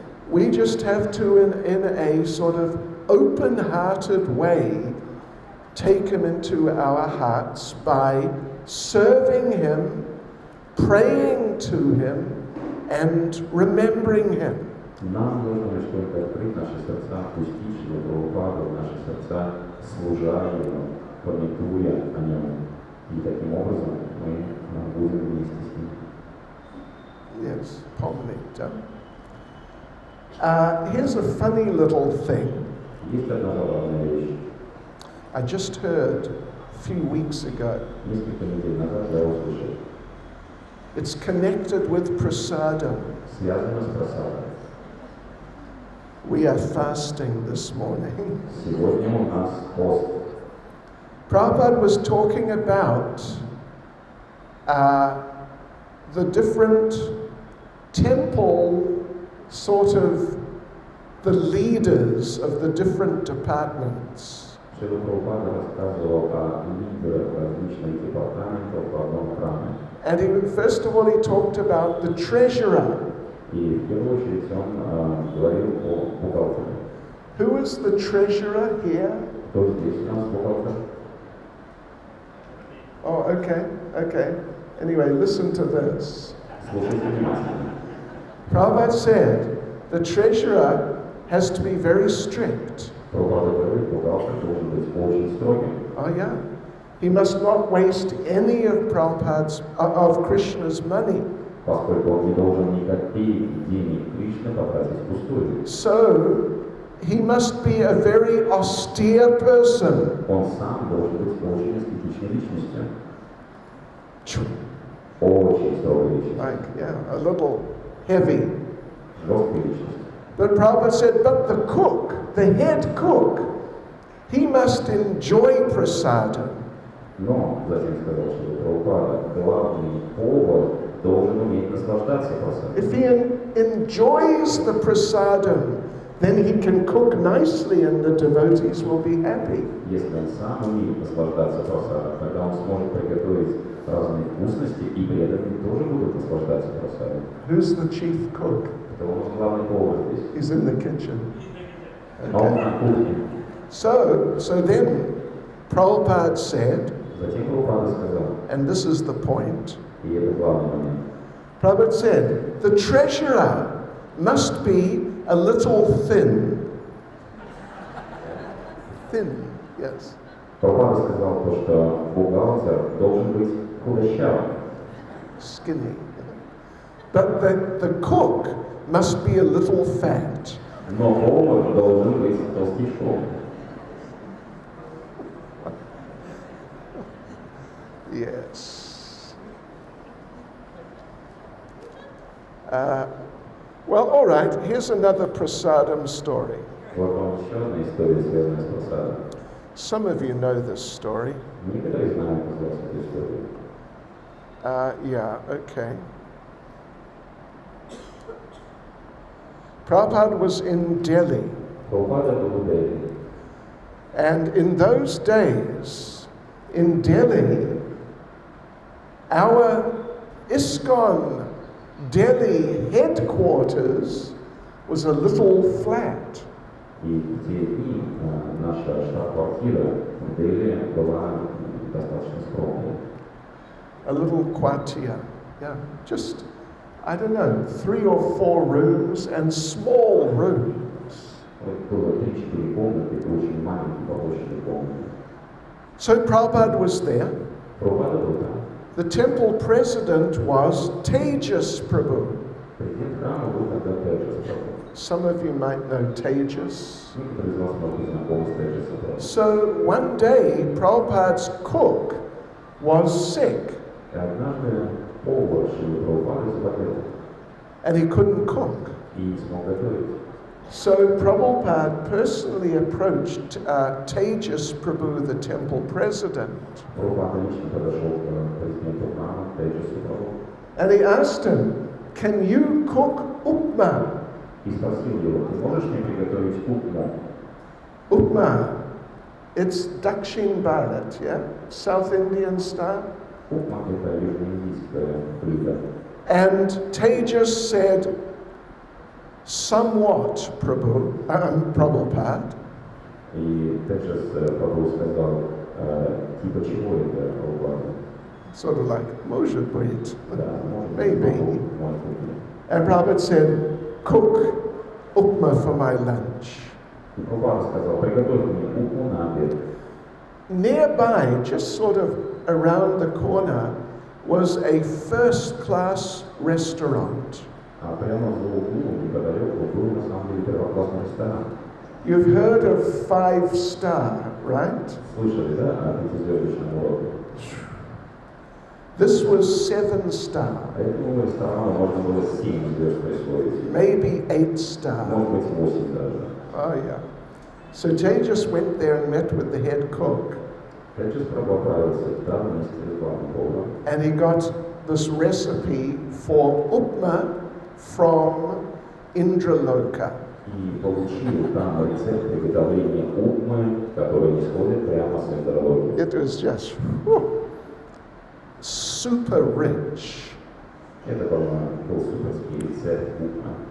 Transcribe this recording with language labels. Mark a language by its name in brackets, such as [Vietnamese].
[English] We just have to, in a sort of open-hearted way, take him into our hearts by serving him, praying to him, and remembering him. [Russian] Нам нужно лишь только открыть наши сердца, пустить его Прабхупаду в наши сердца, служа ему, памятуя о нем. И таким образом мы будем вместе с ним. [English] Yes, [Russian] помнить, да. [English] Here's a funny little thing. [Russian] Есть одна забавная вещь. [English] I just heard a few weeks ago. [Russian] Несколько недель назад я услышал. [English] It's connected with prasadam. [Russian] Связано с просадом. [English] We are fasting this morning. [Russian] Сегодня у нас пост. [English] Prabhupada was talking about the different temple, sort of the leaders of the different departments. [Russian] Srila Prabhupada рассказывал о лидерах различных департаментов в одном храме. [English] And first of all, he talked about the treasurer. [Russian] И в первую очередь он говорил о бухгалтере. [English] Who is the treasurer here? [Russian] Кто здесь у нас бухгалтер? [English] Oh, okay. Anyway, listen to this. [Russian] Слушайте внимательно. [English] Prabhupada said the treasurer has to be very strict. [Russian] Прабхупада говорит, бухгалтер должен быть очень строгим. [English] Oh yeah. He must not waste any of Krishna's money. [Russian] Поскольку он не должен ни копейки денег Кришны потратить впустую. [English] So he must be a very austere person. [Russian] Он сам должен быть очень аскетичной личностью. Очень строгой личностью. [English] Like, yeah, a little heavy. [Russian] Жесткой личностью. [English] But Prabhupada said, but the cook, the head cook, he must enjoy prasadam. [Russian] Но затем сказал, что Прабхупада, главный повар, должен уметь наслаждаться просадом. [English] If he enjoys the prasadam, then he can cook nicely and the devotees will be happy. [Russian] Если он сам умеет наслаждаться просадом, тогда он сможет приготовить разные вкусности, и преданные тоже будут наслаждаться просадом. [English] Who's the chief cook? [Russian] Это у нас главный повар здесь. [English] He's in the kitchen. [Russian] А он на кухне. [English] So then Prabhupada said, [Russian] Затем Прабхупада сказал, [English] and this is the point, [Russian] и это главный момент. [English] Prabhupada said, the treasurer must be a little thin. Thin, yes. [Russian] Прабхупада сказал то, что бухгалтер должен быть худощавым. [English] Skinny. But the cook must be a little fat. [Russian] Но повар должен быть толстячком. [English] Yes. Well, all right, here's another prasadam story. [Russian] Вот вам еще одна история, связанная с просадом. [English] Some of you know this story. [Russian] Некоторые знают из вас эту историю. [English] Yeah, okay. Prabhupada was in Delhi, [Russian] Прабхупада был в Дели. [English] and in those days, in Delhi, our ISKCON Delhi headquarters was a little flat. [Russian] И в те дни наша штаб-квартира в Дели была достаточно скромной. [English] A little quartier, yeah, just, I don't know, 3 or 4 rooms and small rooms. [Russian] Было 3-4 комнаты, это очень маленькие по площади комнаты. [English] So Prabhupada was there. [Russian] Прабхупада был там. [English] The temple president was Tejas Prabhu. [Russian] Президент храма был тогда Теджас Прабху. [English] Some of you might know Tejas. [Russian] Некоторые из вас могут быть знакомы с Теджасом Прабху. [English] So one day, Prabhupada's cook was sick [Russian] И однажды повар Шрилы Прабхупады заболел [English] and he couldn't cook. [Russian] и не смог готовить. [English] So Prabhupada personally approached Tejas Prabhu, the temple president, [Russian] Прабхупада лично подошел к президенту храма Теджасу Прабху [English] and he asked him, can you cook upma? [Russian] и спросил его, ты можешь мне приготовить упму? [English] Upma, it's Dakshin Bharat, yeah? South Indian style. [Russian] Упма – это южноиндийское блюдо. [English] And Tejas said, somewhat, Prabhupada. [Russian] И Теджас Прабху сказал, типа чего это Прабхупада? [English] Sort of like, [Russian] может быть, Да, может быть, [English] maybe. [Russian] может быть. [English] And Prabhupada said, cook upma for my lunch. [Russian] И Прабхупада сказал, приготовь мне упму на обед. [English] Nearby, just sort of around the corner, was a first-class restaurant. [Russian] А прямо за углом, неподалеку, был на самом деле первоклассный ресторан. [English] You've heard of 5-star, right? [Russian] Слышали, да, о пятизвездочном уроке? [English] This was 7-star, [Russian] А этому ресторану можно было 7 звезд присвоить. [English] maybe 8-star. [Russian] Может быть, 8 даже. [English] Oh, yeah. So Tejas went there and met with the head cook, [Russian] Теджес отправился там вместе с главным поваром. [English] and he got this recipe for upma from Indraloka. [Russian] И получил там рецепт приготовления упмы, который исходит прямо с Индологии. [English] It was just super rich. [Russian] Это был суперский рецепт упмы.